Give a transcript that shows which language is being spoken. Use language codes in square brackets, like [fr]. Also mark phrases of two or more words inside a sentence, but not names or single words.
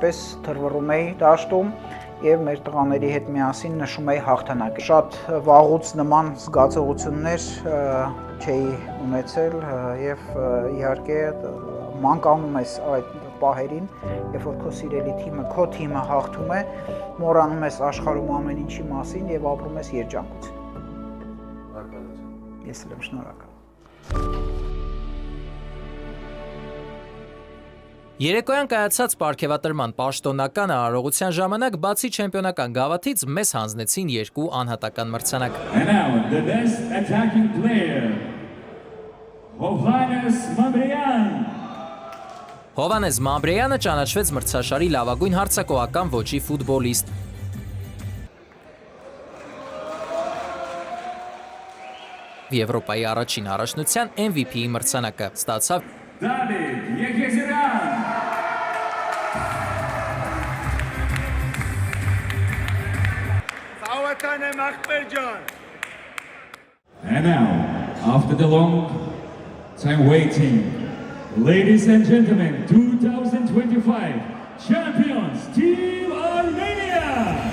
[hy] պես թռվռում էի դաշտում եւ մեր տղաների հետ միասին նշում էի հաղթանակը։ Շատ վաղուց նման զգացողություններ չէի ունեցել եւ իհարկե մանկանում ես այդ պահերին, երբ որ քո սիրելի թիմը, քո թիմը հաղթում է, մոռանում ես աշխարհում ամեն ինչի մասին եւ ապրում ես երջանկություն։ Շնորհակալություն։ Ես էլ եմ շնորհակալ։ Երեկոյան կայացած պարգևատրման պաշտոնական արարողության ժամանակ բացի չեմպիոնական գավաթից մեզ հանձնեցին երկու անհատական մրցանակ։ [en] And now the best attacking player Հովհաննես Մամրեյան։ [hy] Հովհաննես Մամրեյանը ճանաչվեց մրցաշարի լավագույն հարձակողական ոճի ֆուտբոլիստ։ Եվրոպայի առաջին առաջնության MVP-ի մրցանակը ստացավ [en] Դավիթ Եկեղեցյան։ And now, after the long time waiting, ladies and gentlemen, 2025 champions, Team Armenia!